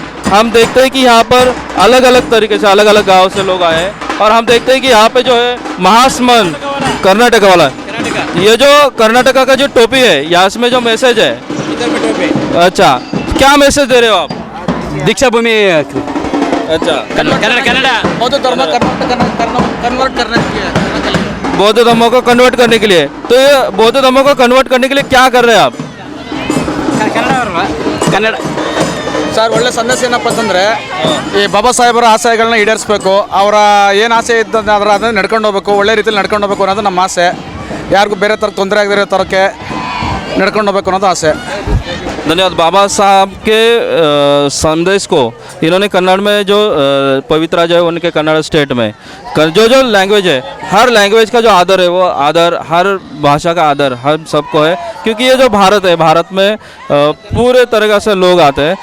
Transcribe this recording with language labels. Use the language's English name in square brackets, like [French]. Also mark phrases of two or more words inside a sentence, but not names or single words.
[Hindi] हम देखते हैं कि यहाँ पर अलग अलग तरीके से अलग अलग गाँव से लोग आए हैं, और हम देखते हैं कि यहाँ पे जो है महास्मरण कर्नाटक वाला, ये जो कर्नाटका का जो टोपी है यहाँ इसमें जो मैसेज है, अच्छा क्या मैसेज दे रहे हो आप? दीक्षा भूमि अच्छा, बौद्ध धर्म कन्वर्ट करने के लिए, बौद्ध धर्मों को कन्वर्ट करने के लिए। तो ये बौद्ध धर्मों को कन्वर्ट करने के लिए क्या कर रहे हैं आप? [Kannada] ಕನ್ನಡ ಸರ್ ಒಳ್ಳೆ ಸಂದೇಶ ಏನಪ್ಪ ಅಂತಂದರೆ ಈ ಬಾಬಾ ಸಾಹೇಬರ ಆಶಯಗಳನ್ನ ಈಡೇರಿಸಬೇಕು, ಅವರ ಏನು ಆಸೆ ಇದ್ದಂದ್ರೆ ಅದನ್ನು ನಡ್ಕೊಂಡು ಹೋಗ್ಬೇಕು, ಒಳ್ಳೆ ರೀತಿಯಲ್ಲಿ ನಡ್ಕೊಂಡು ಹೋಗ್ಬೇಕು ಅನ್ನೋದು ನಮ್ಮ ಆಸೆ। ಯಾರಿಗೂ ಬೇರೆ ಥರ ತೊಂದರೆ ಆಗದಿರೋ ಥರಕ್ಕೆ ನಡ್ಕೊಂಡು ಹೋಗ್ಬೇಕು ಅನ್ನೋದು ಆಸೆ। [Hindi] धन्यवाद। बाबा साहब के संदेश को इन्होंने कन्नड़ में जो पवित्रा जो है उनके कन्नड़ स्टेट में जो जो लैंग्वेज है, हर लैंग्वेज का जो आदर है वो आदर, हर भाषा का आदर हर सबको है, क्योंकि ये जो भारत है, भारत में पूरे तरह से लोग आते हैं।